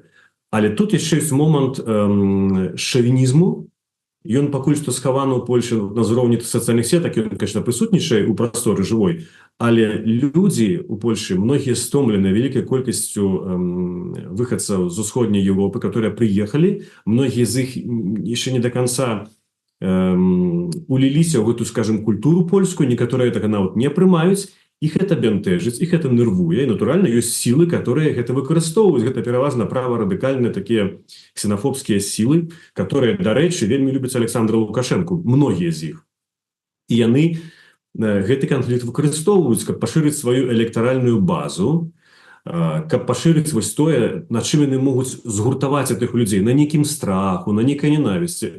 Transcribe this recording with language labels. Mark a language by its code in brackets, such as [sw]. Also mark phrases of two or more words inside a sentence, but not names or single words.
[be] Але тут яшчэ ёсць момант шавінізму. Ён пакуль што схаваны ў Польшы на ўзроўні сацыяльных сетак, ён, конечно, прысутнічае ў прасторы жывой, але людзі ў Польшы, многія стомлены вялікай колькасцю выхадцаў з Усходняй Европы, [ru] которые приехали, многие из их еще не до конца [be] уліліся ў гэту, скажем, культуру польскую, некаторыя так нават не прымаюць, [ru] их это [be] бянтэжыць, [ru] их это [be] нервуе, і, натуральна, ёсць сілы, которые гэта выкарыстоўваюць. Гэта пераважна праворадыкальныя такія ксенафобскія сілы, которые, дарэчы, вельмі любяць Александра Лукашенко, многія з іх. І яны гэты канфлікт выкарыстоўваюць, каб пашырыць сваю электаральную базу, каб пашырыць вось тое, на чым яны могуць згуртаваць гэтых людзей, на нейкім страху, на нейкай ненавісці.